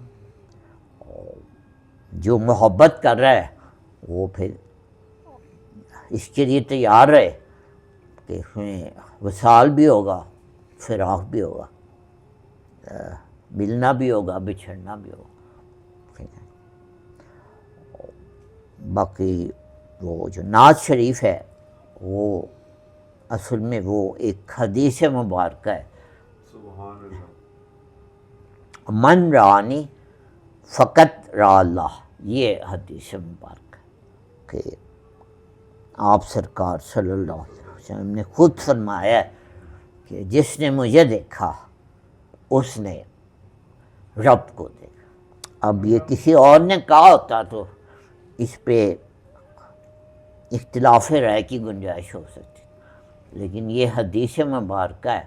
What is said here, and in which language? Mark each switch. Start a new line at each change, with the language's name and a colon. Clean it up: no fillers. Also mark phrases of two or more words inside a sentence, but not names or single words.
Urdu: جو محبت کر رہا ہے وہ پھر اس کے لیے تیار رہے کہ اس میں وصال بھی ہوگا، فراق بھی ہوگا، ملنا بھی ہوگا، بچھڑنا بھی ہوگا. ٹھیک ہے. باقی وہ جو نعت شریف ہے وہ اصل میں وہ ایک حدیث مبارکہ ہے.
Arabic: من رانی فقط را اللہ،
Urdu: یہ حدیث مبارکہ ہے کہ آپ سرکار صلی اللہ علیہ وسلم نے خود فرمایا ہے کہ جس نے مجھے دیکھا اس نے رب کو دیکھا. اب یہ کسی اور نے کہا ہوتا تو اس پہ اختلاف رائے کی گنجائش ہو سکتی، لیکن یہ حدیث مبارکہ ہے.